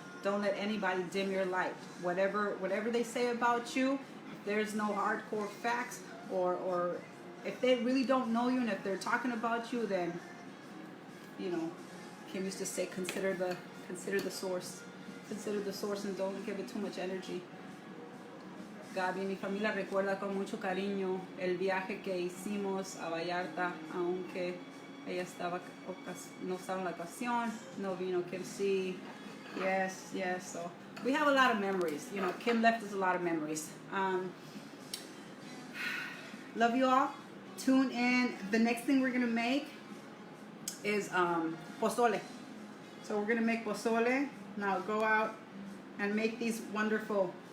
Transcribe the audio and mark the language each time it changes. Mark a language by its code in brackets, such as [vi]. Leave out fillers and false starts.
[en] Don't let anybody dim your light. Whatever they say about you, if there's no hardcore facts, or if they really don't know you, and if they're talking about you, then, you know, Kim used to say, consider the source. Consider the source and don't give it too much energy. [es] Gaby, mi familia recuerda con mucho cariño el viaje que hicimos a Vallarta, aunque ella no estaba en la ocasión, no vino Kim. Sí, [en] yes. So we have a lot of memories. You know, Kim left us a lot of memories. Love you all. Tune in. The next thing we're gonna make is pozole. So we're gonna make pozole. Now go out and make these wonderful.